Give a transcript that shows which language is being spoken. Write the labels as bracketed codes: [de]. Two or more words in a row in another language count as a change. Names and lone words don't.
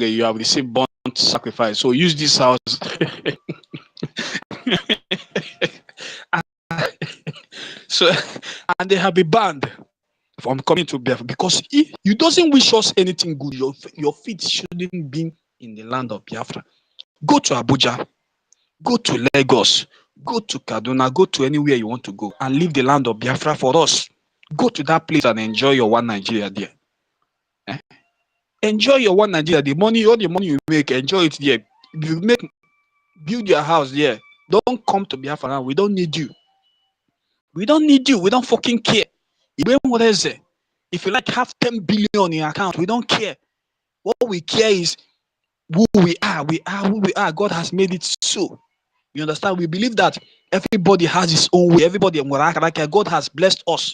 [en] You have received burnt sacrifice, so use this house. So, and they have been banned from coming to Biafra because you doesn't wish us anything good. Your feet shouldn't be in the land of Biafra. Go to Abuja, go to Lagos, go to Kaduna, go to anywhere you want to go and leave the land of Biafra for us. Go to that place and enjoy your one Nigeria there. Enjoy your one Nigeria. The money, all the money you make, enjoy it there. Build your house there. Don't come to Biafra. We don't need you. We don't need you. We don't fucking care. If you like have 10 billion in your account, we don't care. What we care is who we are. We are who we are. God has made it so. You understand? We believe that everybody has his own way. Everybody, God has blessed us.